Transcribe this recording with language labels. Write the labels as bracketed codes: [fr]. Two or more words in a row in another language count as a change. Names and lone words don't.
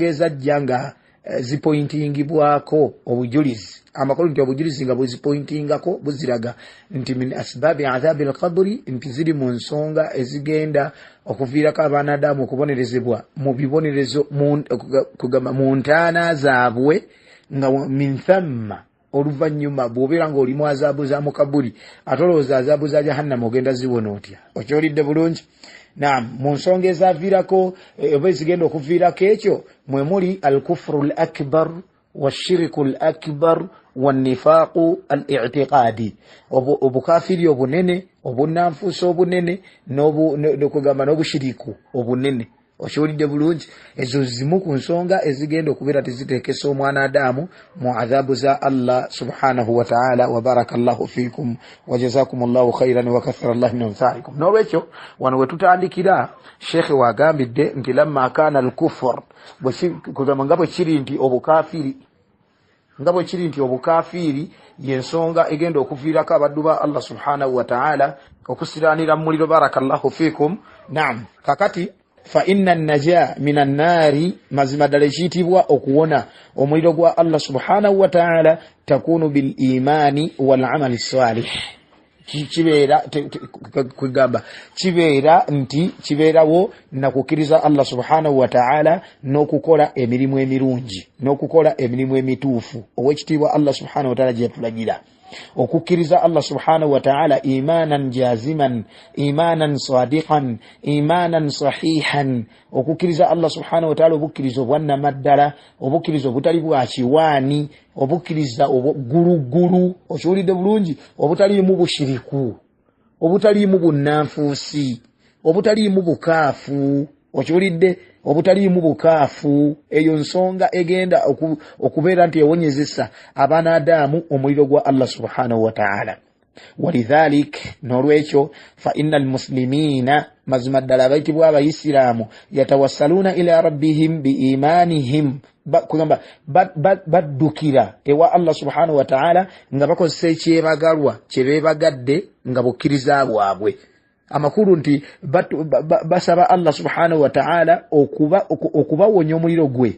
[lg] ezajja nga zipointingibwako obujulizi, amakulu nti obujulizi nga bwezipointingako buziraga nti [ar] من أسباب عذاب القبر, [lg] nti ziri mu nsonga ezigenda okuviirako abaana Adamu okubonerezebwa mu bibonerezo kugamba mu ntaana zaabwe, nga [ar] من ثم [lg] oluvannyuma bw'obeera ng'olimu azaabu za mu kabuli ate olowooza azaabu za jahannama ogenda ziwona otya. Okyolidde bulungi? Naam, mu nsonga ezaviirako oba ezigenda okuviirako ekyo mwe muli [ar] الكفر الأكبر والشرك الأكبر والنفاق الاعتقادي, [lg] obukafiri obunene, obunnanfuusi obunene, n'okugamba n'obushiriku obunene. Okiwulidde bulungi? Ezo zimu ku nsonga ezigenda okubeera teziteekesa omwana Adamu mu adhabu za [ar] الله سبحانه وتعالى. وبارك الله فيكم وجزاكم الله خيرا وكثر الله من أمثالكم. [lg] N'olwekyo wano we tutandikira Sheikh wagambidde nti [ar] لما كان الكفر, [lg] kugamba nga bwe kiri nti obukafiri, nga bwe kiri nti obukafiri yensonga egenda okuviirako abaddu ba [ar] الله سبحانه وتعالى [lg] okusiraanira mu muliro. [ar] بارك الله فيكم. نعم, kakati فإن النجاة من النار, [lg] mazima ddala ekiyitibwa okuwona omuliro gwa [ar] الله سبحانه وتعالى تكون بالإيمان والعمل الصالح. [lg] Kibeera kugamba kibeera nti kibeerawo nakukkiriza [ar] الله سبحانه وتعالى [lg] n'okukola emirimu emirungi, n'okukola emirimu emituufu ow'ekitiibwa [ar] الله سبحانه وتعالى [lg] gye yatulagira. [ar] Okukkiriza الله سبحانه وتعالى إيمانا جازما إيمانا صادقا إيمانا صحيحا. [lg] Okukkiriza [ar] الله سبحانه وتعالى [lg] obukkiriza obwannamaddala, obukkiriza obutali bwa kiwaani, obukkiriza obugulugulu. Okiwulidde bulungi? Obutaliimu bushiriku, obutaliimu bunnanfuusi, obutaliimu bukaafu. Okiwulidde? Obutaliimu bukaafu. Eyo nsonga egenda okubeera nti ewonyezesa abaana Adamu omuliro gwa [ar] الله سبحانه وتعالى. Walidhalik, n'olwekyo فإن المسلمين, [lg] mazima ddala abayitibwa abayisiraamu, [ar] يتوسلون إلى ربهم بإيمانهم, [lg] kugamba baddukira ewa [ar] الله سبحانه وتعالى [lg] nga bakozesa ekyebagalwa kye beebagadde nga bukkiriza bwabwe. Amakulu nti basaba [ar] الله سبحانه وتعالى [lg] okubawonya omuliro gwe.